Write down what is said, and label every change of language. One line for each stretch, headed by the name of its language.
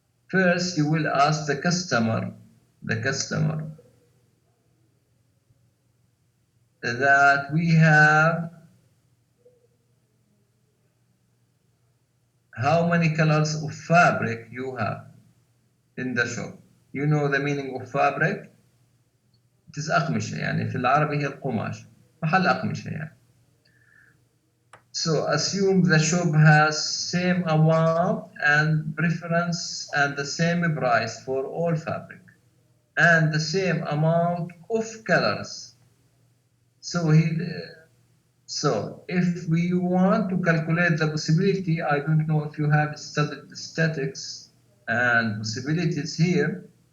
English: First, you will ask the customer that we have how many colors of fabric you have in the shop. You know the meaning of fabric? It is
Arabic: أقمشة، يعني في العربي هي القماش، محل أقمشة يعني.
English: So assume the shop has same amount and preference and the same price for all fabric and the same amount of colors. So if we want to calculate the possibility, I don't know if you have studied statics and possibilities here.